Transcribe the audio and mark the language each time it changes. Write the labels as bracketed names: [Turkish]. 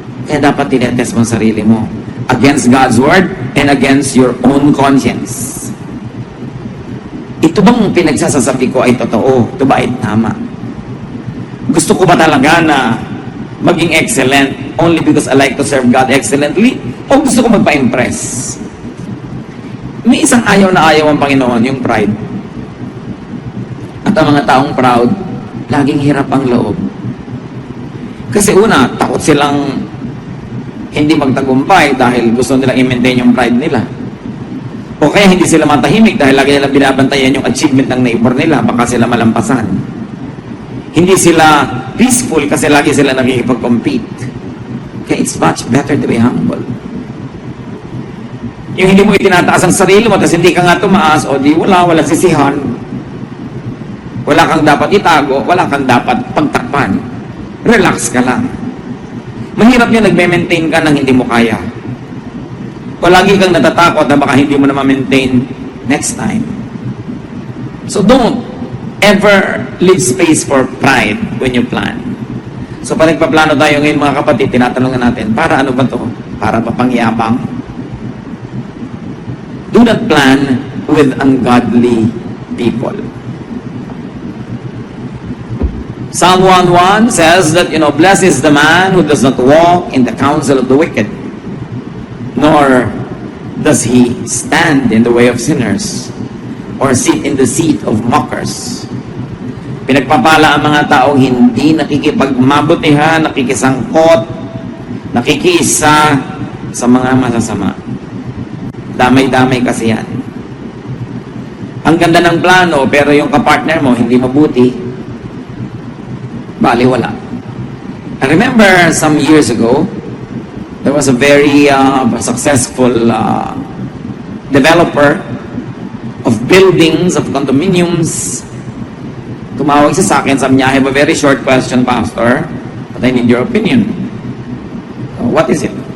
[Filipino] Kaya dapat tinetest mo ang sarili mo [English] against God's word and against your own conscience. [Filipino] Ito bang pinagsasasabi ko ay totoo? Ito ba ay tama? Gusto ko ba talaga na maging excellent [English] only because I like to serve God excellently? [Filipino] O gusto ko magpa-impress? May isang ayaw na ayaw ang Panginoon, yung pride. At ang mga taong proud, laging hirap ang loob. Kasi una, takot silang hindi magtagumpay dahil gusto nilang i-maintain yung pride nila. O kaya hindi sila matahimik dahil lagi nilang binabantayan yung achievement ng neighbor nila, baka sila malampasan. Hindi sila peaceful kasi lagi sila nakikipag-compete. [English] Kaya it's much better to be humble. [Filipino] Yung hindi mo itinataas ang sarili mo, tapos hindi ka nga tumaas, o di walang sisihan. Wala kang dapat itago, wala kang dapat pagtakpan. Relax ka lang. Mahirap yun, nagme-maintain ka nang hindi mo kaya. O lagi kang natatakot na baka hindi mo na ma-maintain [English] next time. So don't ever leave space for pride when you plan. [Filipino] So pag nagpaplano tayo ngayon mga kapatid, tinatanungan natin, para ano ba to? Para papangyabang? [English] Do not plan with ungodly people. Psalm 1:1 says that, blessed is the man who does not walk in the counsel of the wicked, nor does he stand in the way of sinners, or sit in the seat of mockers. [Filipino] Pinagpapala ang mga taong hindi nakikipagmabutihan, nakikisangkot, nakikisa sa mga masasama. Damay-damay kasi yan. Ang ganda ng plano, pero yung kapartner mo hindi mabuti, bali wala. [English] I remember some years ago, there was a very successful developer of buildings, of condominiums. [Filipino] Tumawag siya sa akin, sabi niya, [English] I have a very short question, Pastor, but I need your opinion. What is it?